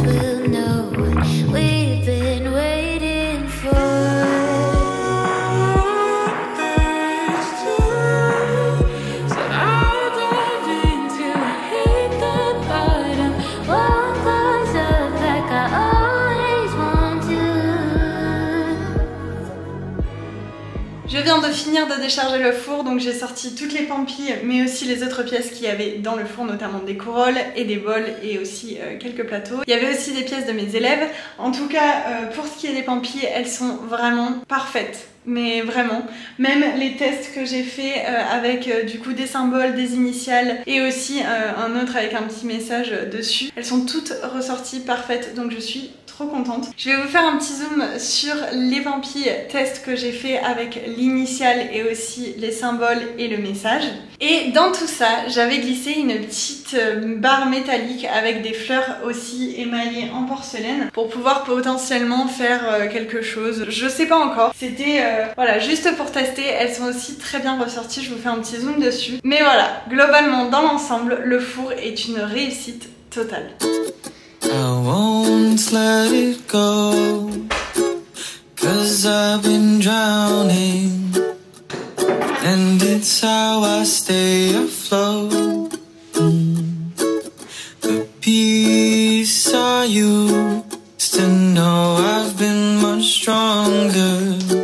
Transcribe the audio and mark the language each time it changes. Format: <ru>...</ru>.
<en>We'll know what we've been waiting for. So I'll dive into hit the bottom. Won't close up like I always want to.</en> <fr>Je viens de finir de décharger le four, donc j'ai sorti toutes les pampilles mais aussi les autres pièces qu'il y avait dans le four, notamment des corolles et des bols et aussi quelques plateaux. Il y avait aussi des pièces de mes élèves. En tout cas, pour ce qui est des pampilles, elles sont vraiment parfaites. Mais vraiment, même les tests que j'ai fait avec du coup des symboles, des initiales et aussi un autre avec un petit message dessus, elles sont toutes ressorties parfaites, donc je suis trop contente. Je vais vous faire un petit zoom sur les pampilles tests que j'ai fait avec l'initiale et aussi les symboles et le message. Et dans tout ça, j'avais glissé une petite barre métallique avec des fleurs aussi émaillées en porcelaine pour pouvoir potentiellement faire quelque chose. Je sais pas encore. C'était voilà, juste pour tester. Elles sont aussi très bien ressorties. Je vous fais un petit zoom dessus. Mais voilà, globalement, dans l'ensemble, le four est une réussite totale.</fr> <en>I won't let it go, 'cause I've been drowning, and it's how I stay afloat. The peace I used to know, I've been much stronger.</en>